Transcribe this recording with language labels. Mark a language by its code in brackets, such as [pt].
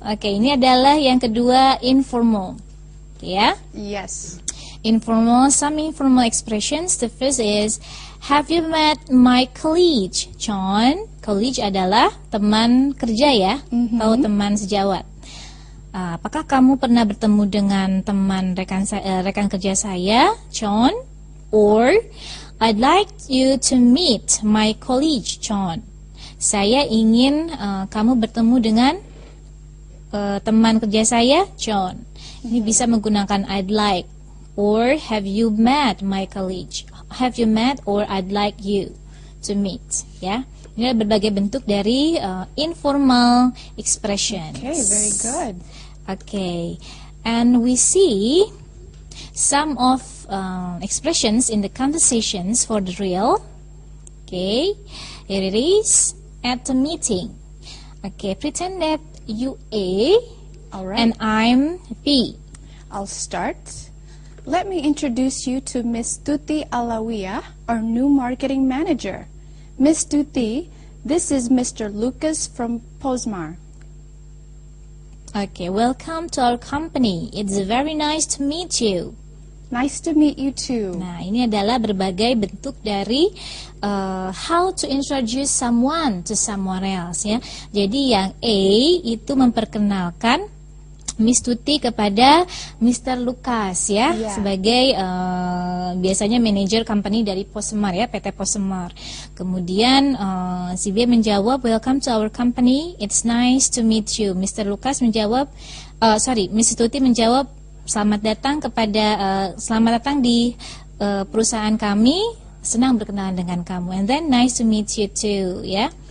[id] Okay, ini adalah yang kedua, informal. Ya. [en] Yes. Informal, some informal expressions. The first is, have you met my colleague, John? [id] Colleague adalah teman kerja ya, atau teman sejawat. Apakah kamu pernah bertemu dengan teman rekan kerja saya, John? [en] Or, I'd like you to meet my colleague, John. [id] Saya ingin kamu bertemu dengan teman kerja saya, John. Ini bisa menggunakan I'd like. [en] Or, have you met my colleague? Have you met or I'd like you to meet. [id] Ya, ini ada berbagai bentuk dari informal expressions. [en] Okay, very good. Okay, and we see some of expressions in the conversations for the real. Okay, here it is. At the meeting. Okay, pretend that you A All right. and I'm B. I'll start. Let me introduce you to Miss Tuti Alawiya, our new marketing manager. Miss Tuti, this is Mr. Lucas from Posmar. Okay, welcome to our company. It's very nice to meet you. Nice to meet you too. [id] Nah, ini adalah berbagai bentuk dari [en] how to introduce someone to someone else [id] ya. Jadi yang A itu memperkenalkan Miss Tuti kepada Mr. Lucas ya, [en] Yeah. [id] sebagai biasanya manajer company dari Posmar ya, PT Posmar. Kemudian si B menjawab, [en] welcome to our company, it's nice to meet you. [id] Mr. Lucas menjawab, Miss Tuti menjawab, selamat datang di perusahaan kami, senang berkenalan dengan kamu. [en] And then nice to meet you too [id] ya.